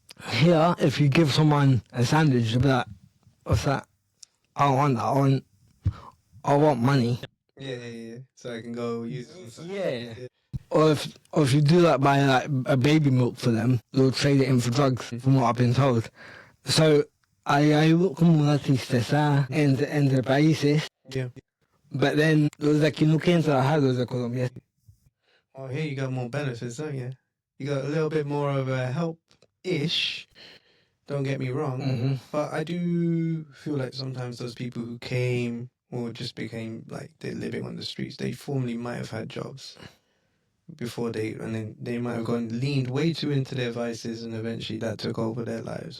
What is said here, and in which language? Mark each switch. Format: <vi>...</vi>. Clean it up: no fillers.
<en>Here, if you give someone a sandwich, they'll be like, what's that? I don't want that, I want money. Yeah. So I can go use it. Yeah. Or if you do that by like a baby milk for them, they'll trade it in for drugs, from what I've been told.</en> <es>So, hay como una tristeza entre países.</es> <en>Yeah. But then,</en> <es>los de aquí no quieren trabajar, los de Colombia.</es> <en>Oh, here you got more benefits, don't you? You got a little bit more of a help-ish, don't get me wrong. But I do feel like sometimes those people who came or just became, like, they're living on the streets, they formerly might have had jobs before and then they might have leaned way too into their vices, and eventually that took over their lives.</en>